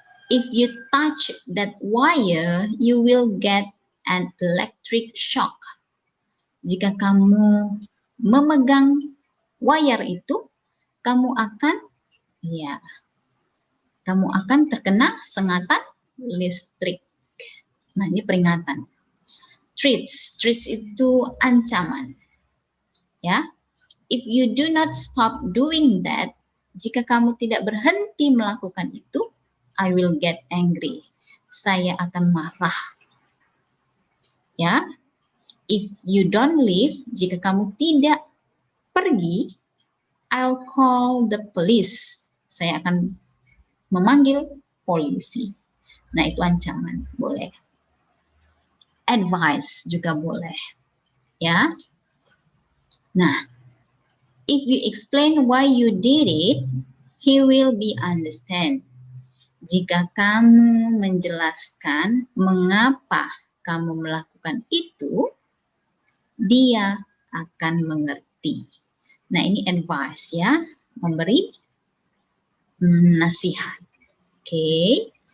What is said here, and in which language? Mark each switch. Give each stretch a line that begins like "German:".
English: If you touch that wire, you will get an electric shock.
Indonesian: Jika kamu memegang wire itu, kamu akan terkena sengatan listrik. Nah, ini peringatan. Threats, threats itu ancaman. Ya.
English: If you do not stop doing that,
Indonesian: jika kamu tidak berhenti melakukan itu,
English: I will get angry.
Indonesian: Saya akan marah. Ya.
English: If you don't leave,
Indonesian: jika kamu tidak pergi,
English: I'll call the police.
Indonesian: Saya akan memanggil polisi. Nah, itu ancaman, boleh. Advice juga boleh. Ya.
English: Nah, if you explain why you did it, he will be understand.
Indonesian: Jika kamu menjelaskan mengapa kamu melakukan itu, dia akan mengerti. Nah, ini advice ya, memberi nasihat. Oke.